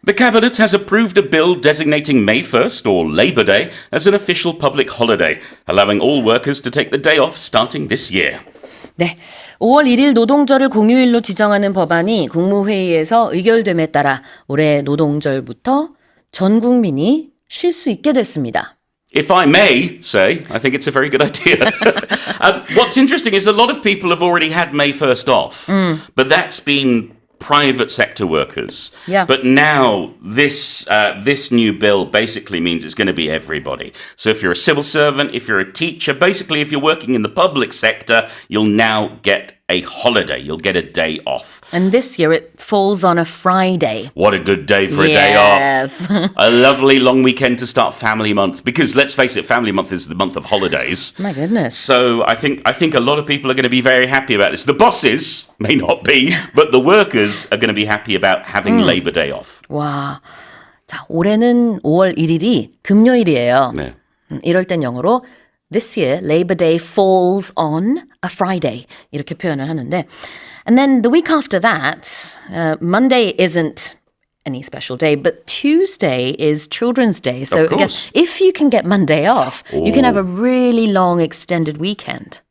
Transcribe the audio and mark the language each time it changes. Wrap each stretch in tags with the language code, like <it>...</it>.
<en>The Cabinet has approved a bill designating May 1st, or Labour Day, as an official public holiday, allowing all workers to take the day off starting this year.</en> <ko>네, 5월 1일 노동절을 공휴일로 지정하는 법안이 국무회의에서 의결됨에 따라 올해 노동절부터 전 국민이 쉴 수 있게 됐습니다.</ko> <en>If I may say, I think it's a very good idea. What's interesting is a lot of people have already had May 1st off, but that's been private sector workers. Yeah. But now this new bill basically means it's going to be everybody. So if you're a civil servant, if you're a teacher, basically if you're working in the public sector, you'll now get a holiday. You'll get a day off. And this year it falls on a Friday. What a good day for a day off. A lovely long weekend to start Family Month. Because let's face it, Family Month is the month of holidays. My goodness. So I think a lot of people are going to be very happy about this. The bosses may not be, but the workers are going to be happy about having Labor Day off.</en> <ko>와, 자, 올해는 5월 1일이 금요일이에요. 네. 이럴 땐 영어로</ko> <en>This year, Labor Day falls on a Friday.</en> <ko>이렇게 표현을 하는데.</ko> <en>And then the week after that, Monday isn't any special day, but Tuesday is Children's Day. So Of course. if you can get Monday off, you can have a really long extended weekend.</en>